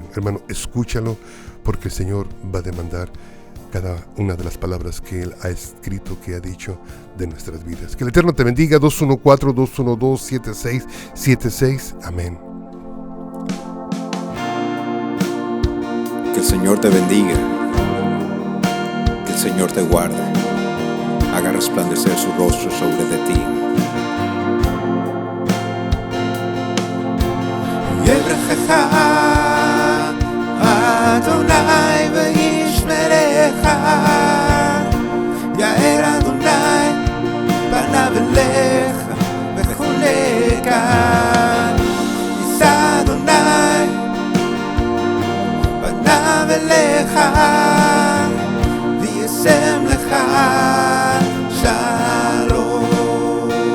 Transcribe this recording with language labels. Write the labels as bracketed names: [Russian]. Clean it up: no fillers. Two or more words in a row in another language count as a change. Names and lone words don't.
[Spanish] Hermano, escúchalo, porque el Señor va a demandar cada una de las palabras que Él ha escrito, que ha dicho de nuestras vidas. Que el Eterno te bendiga. 214-212-7676. Amén. Que el Señor te bendiga, que el Señor te guarde, haga resplandecer su rostro sobre de ti. [Hebrew] יברכך אדוני וישמרך, יאר אדוני פניו אליך וחונקה, יישא אדוני פניו אליך וישם לך שלום.